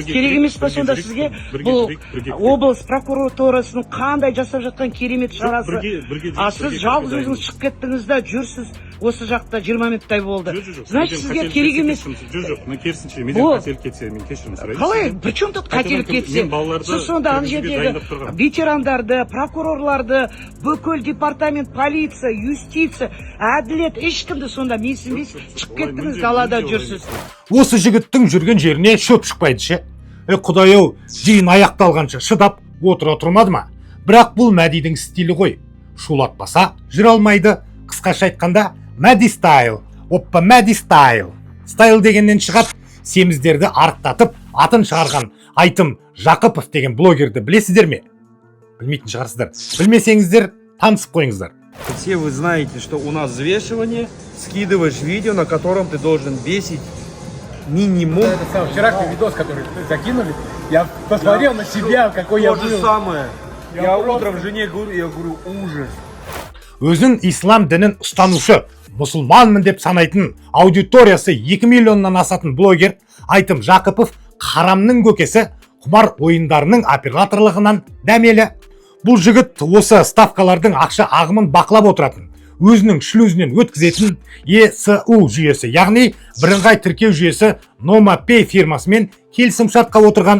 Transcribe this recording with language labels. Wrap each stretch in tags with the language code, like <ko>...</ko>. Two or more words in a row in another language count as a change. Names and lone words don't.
<kk>Керек емес па сонда сізге бұл облыс прокуратурасының қандай жасап жатқан керемет шарасы? А сіз жалғыз өзіңіз шығып кеттіңіз да жүрсіз. Осы жақта 20 минуттай болды. Значит, сізге керек емес. Жоқ, мен керісінше, менен қателік кетсе, мен кешірім сұраймын. Қалай?</kk> <ru>Причем тут</ru> <kk>қателік кетсе? Сіз сонда ана жердегі ветерандарды, прокурорларды, бүкіл департамент, полиция, юстиция, әділет, ешкімді сонда менсінбейсіз, шығып кеттіңіз, далада жүрсіз. Осы жігіттің жүрген жеріне шөп шықпайды ше. Құдай-ау, жиын аяқталғанша шыдап отыра тұрмады ма? Бірақ бұл Мәдидің стилі ғой. Шулатпаса жүре алмайды. Қысқаша айтқанда Мәди стайл. Оппа, Мәди стайл. Стайл дегеннен шығады, семіздерді арықтатып, атын шығарған Айтым Жақыпов деген блогерді білесіздер ме? Білмейтін шығарсыздар. Білмесеңіздер, танысып қойыңыздар.</kk> <ru>Все вы знаете, что у нас взвешивание, скидываешь видео, на котором ты должен весить минимум. Вчерашний видос, который закинули, я посмотрел на себя, какой я То же был. самое. Я утром жене говорю, я говорю, ужас.</ru> <kk>Өзін ислам дінін ұстанушы, мұсылманмын деп санайтын аудиториясы 2 миллионнан асатын блогер Айтым Жақыпов харамның көкесі құмар ойындарының операторлығынан дәмелі. Бұл жігіт осы ставкалардың ақша ағымын бақылап отыратын, өзінің шлюзінен өткізетін ESU жүйесі, яғни бірыңғай тіркеу жүйесі Noma Pay фирмасымен келісімшартқа отырған.</kk>